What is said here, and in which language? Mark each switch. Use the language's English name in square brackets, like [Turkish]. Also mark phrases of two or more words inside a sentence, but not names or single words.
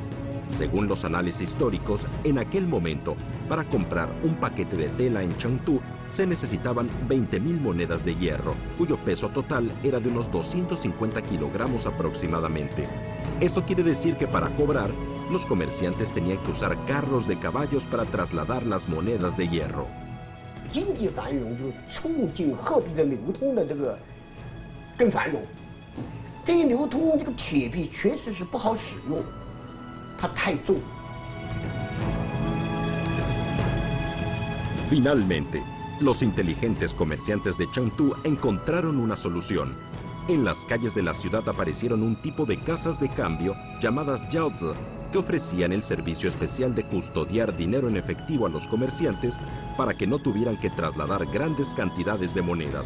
[Spanish] Según los análisis históricos, en aquel momento, para comprar un paquete de tela en Chengdu, se necesitaban 20.000 monedas de hierro, cuyo peso total era de unos 250 kilogramos aproximadamente. Esto quiere decir que para cobrar, los comerciantes tenían que usar carros de caballos para trasladar las monedas de hierro. [Chinese] 经济繁荣就促进货币的流通的更繁荣。这一流通，这个铁币确实是不好使用，它太重。 [Spanish] Finalmente, los inteligentes comerciantes de Chengdu encontraron una solución. En las calles de la ciudad aparecieron un tipo de casas de cambio llamadas jiaozi, que ofrecían el servicio especial de custodiar dinero en efectivo a los comerciantes para que no tuvieran que trasladar grandes cantidades de monedas.